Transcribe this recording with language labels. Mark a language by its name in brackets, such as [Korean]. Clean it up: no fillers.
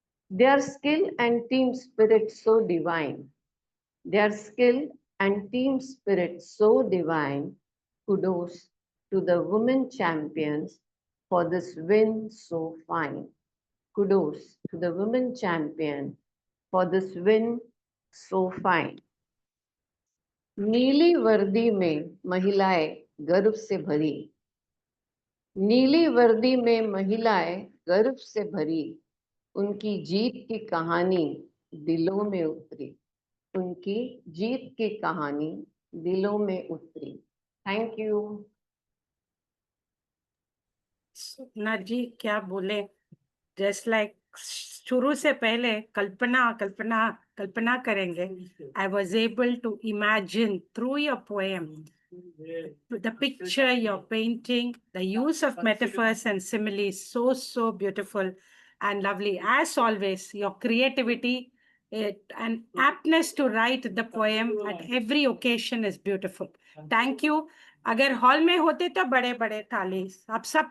[English] Their skill and team spirit so divine. Their skill and team spirit so divine. Kudos to the women champions for this win so fine. Kudos to the women champion for this win so fine. [Hindi] नीली वर्दी में महिलाएं गर्व से भरी, नीली वर्दी में महिलाएं गर्व से भरी, उनकी जीत की कहानी दिलों में उतरी, उनकी जीत की कहानी दिलों में उतरी. [English] Thank you. [Hindi] स्वप्ना जी क्या बोले, जस्ट लाइक शुरू से पहले कल्पना कल्पना कल्पना करेंगे. [English] I was able to imagine through your poem the picture you're painting, the use of metaphors and similes, so beautiful and lovely. As always, your creativity and aptness to write the poem at every occasion is beautiful. Thank you. [Hindi] अगर hall में होते तो बड़े बड़े ताली आप सब.